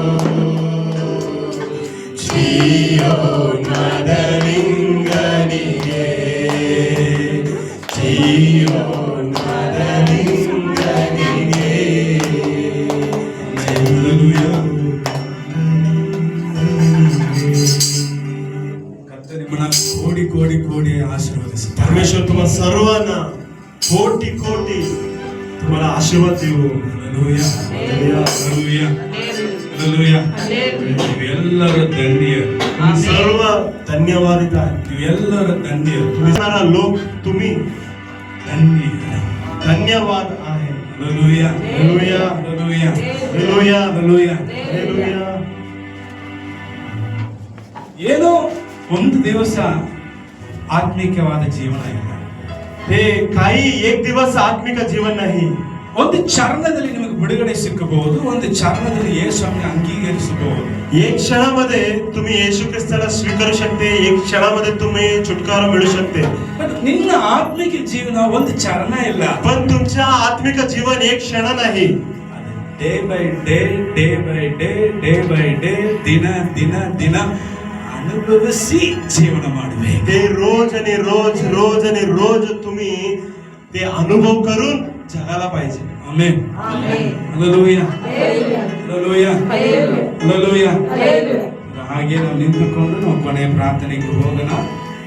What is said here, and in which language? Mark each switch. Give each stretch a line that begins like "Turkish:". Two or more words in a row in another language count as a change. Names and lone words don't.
Kannada: ಜೀವನದ ಲಿಂಗನಿಗೆ, ಜೀವನದ ಲಿಂಗನಿಗೆ. ಕರ್ತನೇ ನಿಮ್ಮನ್ನ ಕೋಟಿ ಕೋಟಿ ಕೋಟಿ ಆಶೀರ್ವದಿಸುತ್ತಾರೆ.
Marathi: परमेश्वर तुम्हा सर्वांना कोटी कोटी तुम्हाला आशीर्वाद देऊ.
Kannada: ಹಲ್ಲೆಲೂಯಾ, ಹಲ್ಲೆಲೂಯಾ, ಹಲ್ಲೆಲೂಯಾ. ನೀವೆಲ್ಲರೂ ಧನ್ಯರು,
Marathi: सर्व धन्यवादित आहे.
Kannada: ನೀವೆಲ್ಲರೂ ಧನ್ಯರು,
Marathi: तुम्ही सारा लोक तुम्ही
Kannada: ಧನ್ಯರು.
Marathi: धन्यवाद आहे.
Kannada: ಹಲ್ಲೆಲೂಯಾ,
Marathi: Hallelujah.
Kannada: ಹಲ್ಲೆಲೂಯಾ,
Marathi: Hallelujah.
Kannada: ಹಲ್ಲೆಲೂಯಾ.
Marathi: Hallelujah.
Kannada: ಏನೋ ಒಂದು ದಿವಸ ಆತ್ಮಿಕವಾದ ಜೀವನ ಇಲ್ಲ.
Marathi: हे काही एक दिवस आत्मिक जीवन नाही.
Kannada: ಒಂದು ಚರಣದಲ್ಲಿ ನಿಮಗೆ ಬಿಡುಗಡೆ ಸಿಕ್ಕಬಹುದು, ಒಂದು ಚರಣದಲ್ಲಿ ಯೇಸುವನ್ನು ಅಂಗೀಕರಿಸಬಹುದು.
Marathi: एक क्षणामध्ये तुम्ही येशू ख्रिस्ताला स्वीकारू शकते. एक क्षणामध्ये तुम्ही छुटकारा मिळू शकते.
Kannada: ಬಟ್ ನಿನ್ನ ಆತ್ಮಿಕ ಜೀವನ ಒಂದು ಚರಣ ಇಲ್ಲ.
Marathi: पण तुमच्या आत्मिक जीवन एक क्षण नाही.
English: day by day, day by day, day by day,
Kannada: ದಿನ ದಿನ ದಿನ ಅನುಭವಿಸಿ ಜೀವನ ಮಾಡಬೇಕು.
Marathi: ते रोज आणि रोज रोज आणि रोज तुम्ही ते अनुभव करून जगायला पाहिजे.
Kannada: ಆಮೆನ್. ಹಲ್ಲೆಲೂಯಾ, ಹಲ್ಲೆಲೂಯಾ, ಹಲ್ಲೆಲೂಯಾ. ಹಾಗೆ ನಾವು ನಿಂತುಕೊಂಡು ನಾವು ಕೊನೆಯ ಪ್ರಾರ್ಥನೆಗೆ ಹೋಗೋಣ.